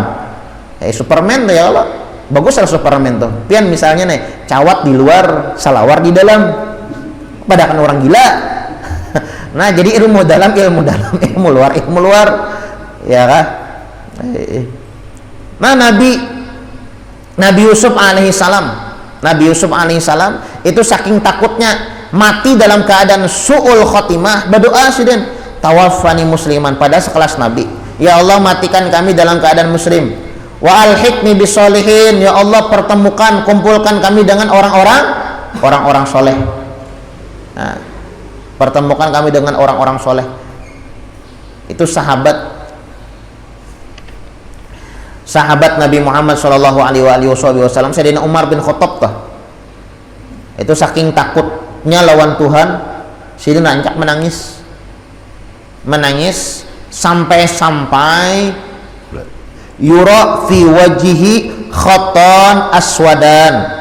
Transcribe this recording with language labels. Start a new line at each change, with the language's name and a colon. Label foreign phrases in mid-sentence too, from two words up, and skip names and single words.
Indonesian: Superman tuh
Arabic: ya Allah.
Indonesian: Bagus lah Superman tuh.
Banjar: Pian misalnya nih, cawat di luar, salawar di dalam.
Indonesian: Padahal orang gila. Nah, jadi ilmu dalam, ilmu luar. Ya kan? Nah, Nabi Yusuf alaihissalam itu saking takutnya mati dalam keadaan
Arabic: su'ul khotimah,
Indonesian: berdoa sidin,
Arabic: tawaffani musliman,
Indonesian: pada sekelas Nabi,
Arabic: ya Allah
Indonesian: matikan kami dalam keadaan muslim,
Arabic: wa alhiqni bisolihin, ya Allah
Indonesian: kumpulkan kami dengan orang-orang soleh. Nah, pertemukan kami dengan orang-orang soleh. Itu sahabat Nabi Muhammad
Arabic: Shallallahu Alaihi Wasallam,
Indonesian: Sayyidina Umar bin Khattab kah?
Banjar: Itu saking takutnya lawan Tuhan, Sayyidina ancak menangis sampai
Arabic: yura fi wajihi khatan aswadan,